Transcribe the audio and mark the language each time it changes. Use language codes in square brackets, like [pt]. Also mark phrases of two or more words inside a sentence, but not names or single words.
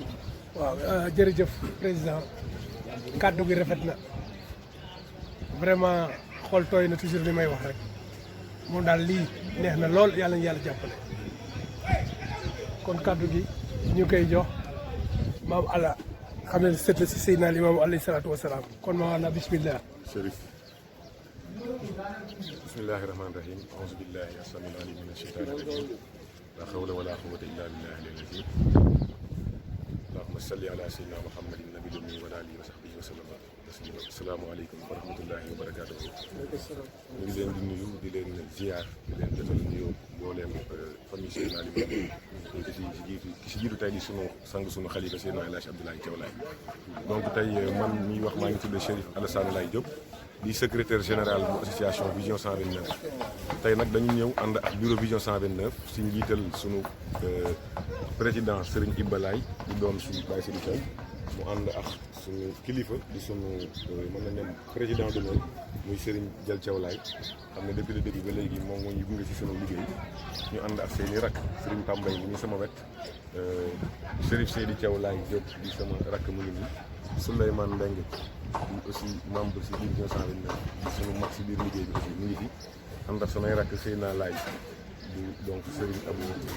[wo] waaw jërëjëf président kàddu gi rafet na vraiment xool tooy na toujours li may wax rek moom daal lii neex na lool yàlla ñu yàlla jàppale kon kàddu gi ñu koy jox maam ala xam ne sët la si Seydina Limaamu [ar] عليه الصلاة والسلام [wo] kon maam ala bismillah [ar] Chérif بسم الله الرحمن الرحيم أعوذ بالله السميع العليم من الشيطان الرجيم لا حول ولا قوة إلا بالله العلي العظيم اللهم صل على سيدنا محمد النبي الأمي وعلى آله وصحبه وسلم تسليما السلام عليكم ورحمة الله وبركاته [wo] ñu ngi leen di nuyu di leen ziar di leen defal nuyoo mbooleem famille Seydina Limaamu ki si jiitu tey di sunu sang sunu xalifa Seydina El Hadji Abdoulaye Thiaw Laye donc tey man miy wax maa ngi tudd Chérif Alassane Laye Diop di [fr] secrétaire général [wo] bu association Vision 129 tey nag dañu ñëw ànd ak bureau Vision 129 si njiital sunu président Serigne Ibba Laye di doon suñu Baye Sidi Thiaw mu ànd ak suñu kilifa di sunu mën na nen [fr] président d'honneur [wo] muy Serigne Dial Thiaw Laye xam ne [fr] depuis le début [wo] ba léegi moom moo ñu gunge si sunu liggéey ñu ànd ak seeni rak Serigne Pambay bi ñu sama wet Chérif Seydi Thiaw Laye Diop di sama rakk mu ngi nii Souleymane Mbengue di [fr] aussi membre [wo] si biir Vision 129 di sunu mag si biir liggéey bi aussi mu ngi fi ànd ak samay rakk Seyna Laye di donc Serigne Abou